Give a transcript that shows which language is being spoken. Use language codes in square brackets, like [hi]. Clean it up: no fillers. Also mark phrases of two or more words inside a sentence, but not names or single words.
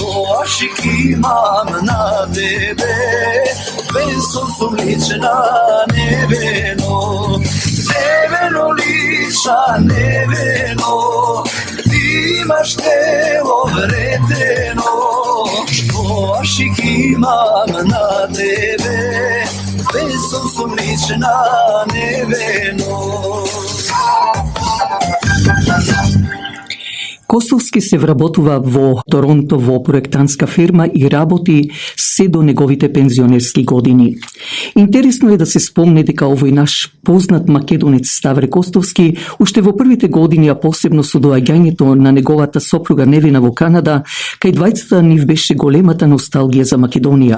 [mk] ашик имам на тебе, бесом сум лична, невено, невено лична, невено, ти имаш тело вретено, што ашик имам на тебе, бесом сум лична, невено. Костовски се вработува во Торонто во проектантска фирма и работи се до неговите пензионерски години. Интересно е да се спомне дека овој наш познат македонец Ставре Костовски уште во првите години, а посебно со доаѓањето на неговата сопруга Невена во Канада, кај двајцата нив беше големата носталгија за Македонија.